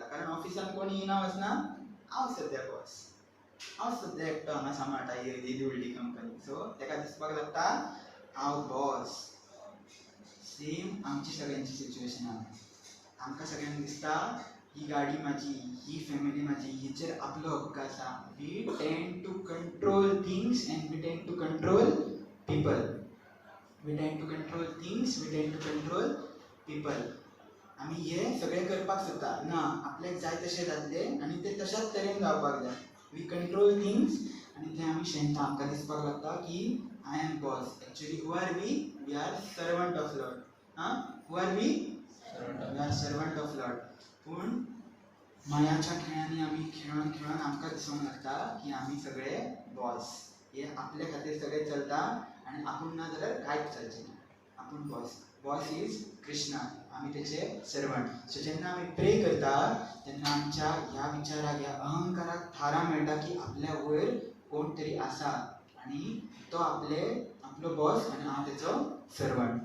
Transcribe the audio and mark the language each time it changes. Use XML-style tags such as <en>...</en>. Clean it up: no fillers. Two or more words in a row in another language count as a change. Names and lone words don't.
<kok>कारण ऑफिसान कोण येयना वचना. हांव सद्या बॉस, हांव सद्या एकटो हांगा सांबाळटा ही व्हडली कंपनी. सो ताका दिसपाक लागता हांव बॉस. सेम आमची सगळ्यांची सिच्युएशन आहा. आमकां सगळ्यांक दिसता ही गाडी म्हाजी, ही फॅमिली म्हाजी, हेचेर आपलो हक्क आसा.</kok> <en>We tend to control things and we tend to control people. We tend to control things, we tend to control people.</en> <kok>आमी हे सगळें करपाक सोदता. ना, आपल्याक जाय तशें जातलें आनी तें तशाच तरेन जावपाक जाय.</kok> <en>we control things</en> <kok>आनी तें आमी शेणटा. आमकां दिसपाक लागता की</kok> <en>I am boss. Actually who are we? We are servant of Lord. Who are we? We are servant of Lord.</en> <kok>पूण मायाच्या खेळांनी आमी खेळून आमकां दिसूंक लागता की आमी सगळे बॉस. हे आपल्या खातीर सगळें चलता आनी आपूण ना जाल्यार कांयच चलचें ना. आपूण बॉस.</kok> <en>boss is Krishna.</en> <kok>आमी तेचे सर्वंट. सो जेन्ना आमी प्रे करता तेन्ना आमच्या ह्या विचाराक, ह्या अहंकाराक थारा मेळटा की आपल्या वयर कोण तरी आसा आनी तो आपलो बॉस आनी हांव तेचो सर्वंट.</kok>